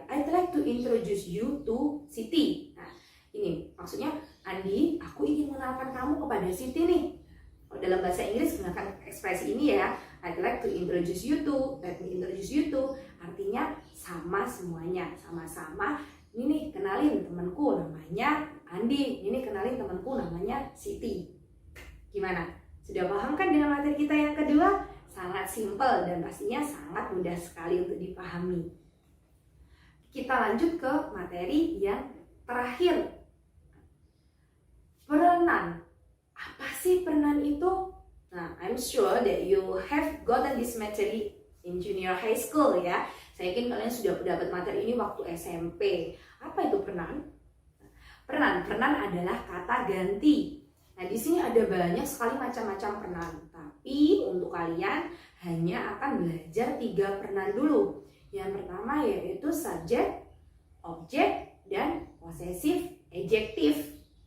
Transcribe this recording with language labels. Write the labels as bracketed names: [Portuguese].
[English] I'd like to introduce you to Siti. [Indonesian] Nah, ini maksudnya, Andi, aku ingin mengenalkan kamu kepada Siti nih. Kalau dalam bahasa Inggris gunakan ekspresi ini ya. [English] I'd like to introduce you to, let me introduce you to. [Indonesian] Artinya sama semuanya, sama-sama. Ini nih kenalin temanku namanya Andi. Ini kenalin temanku namanya Siti. Gimana? Sudah paham kan dengan materi kita yang kedua? Sangat simpel dan pastinya sangat mudah sekali untuk dipahami. Kita lanjut ke materi yang terakhir. Perenan. Apa sih perenan itu? [English] Nah, I'm sure that you have gotten this material in junior high school ya. [Indonesian] Saya yakin kalian sudah dapat materi ini waktu SMP. Apa itu perenan? Perenan adalah kata ganti. Nah, di sini ada banyak sekali macam-macam perenan. Tapi untuk kalian hanya akan belajar 3 perenan dulu. Yang pertama yaitu subjek, objek, dan possessive adjective.